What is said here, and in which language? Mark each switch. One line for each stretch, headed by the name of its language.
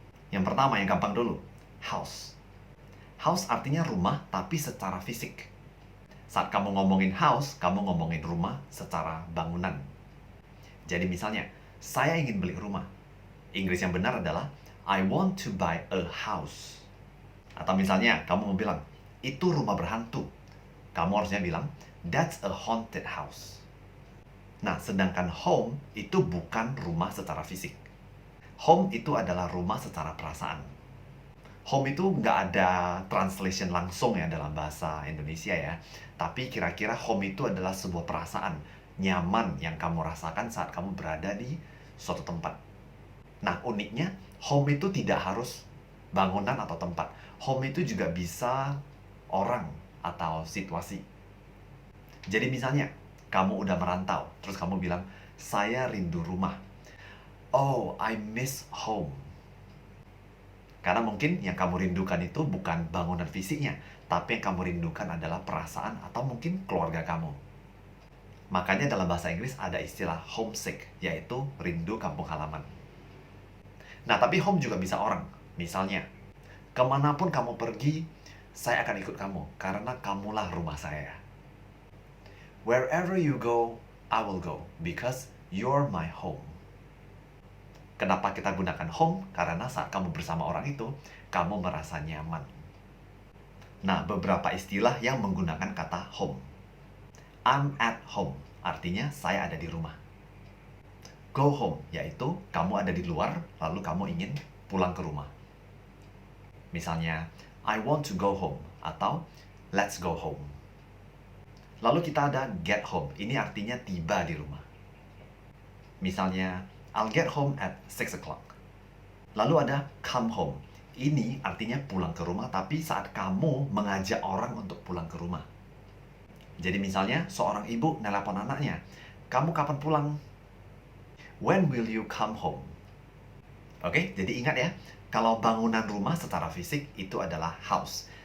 Indonesian: Yang pertama, yang gampang dulu, house. House artinya rumah, tapi secara fisik. Saat kamu ngomongin house, kamu ngomongin rumah secara bangunan. Jadi misalnya, saya ingin beli rumah. Inggris yang benar adalah,
English: I want to buy a house.
Indonesian: Atau misalnya, kamu mau bilang, itu rumah berhantu. Kamu harusnya bilang,
English: that's a haunted house.
Indonesian: Nah, sedangkan home itu bukan rumah secara fisik. Home itu adalah rumah secara perasaan. Home itu nggak ada translation langsung ya dalam bahasa Indonesia ya. Tapi kira-kira home itu adalah sebuah perasaan nyaman yang kamu rasakan saat kamu berada di suatu tempat. Nah, uniknya, home itu tidak harus bangunan atau tempat. Home itu juga bisa orang atau situasi. Jadi misalnya, kamu udah merantau, terus kamu bilang, saya rindu rumah.
English: Oh, I miss home.
Indonesian: Karena mungkin yang kamu rindukan itu bukan bangunan fisiknya, tapi yang kamu rindukan adalah perasaan atau mungkin keluarga kamu. Makanya dalam bahasa Inggris ada istilah homesick, yaitu rindu kampung halaman. Nah, tapi home juga bisa orang. Misalnya, kemanapun kamu pergi, saya akan ikut kamu, karena kamulah rumah saya.
English: Wherever you go, I will go, because you're my home.
Indonesian: Kenapa kita gunakan home? Karena saat kamu bersama orang itu, kamu merasa nyaman. Nah, beberapa istilah yang menggunakan kata home.
English: I'm at home,
Indonesian: artinya saya ada di rumah.
English: Go home,
Indonesian: yaitu kamu ada di luar, lalu kamu ingin pulang ke rumah. Misalnya,
English: I want to go home,
Indonesian: atau
English: let's go home.
Indonesian: Lalu kita ada get home, ini artinya tiba di rumah. Misalnya,
English: I'll get home at 6 o'clock.
Indonesian: Lalu ada come home. Ini artinya pulang ke rumah, tapi saat kamu mengajak orang untuk pulang ke rumah. Jadi misalnya, seorang ibu nelpon anaknya, kamu kapan pulang?
English: When will you come home?
Indonesian: Oke, jadi ingat ya, kalau bangunan rumah secara fisik itu adalah house.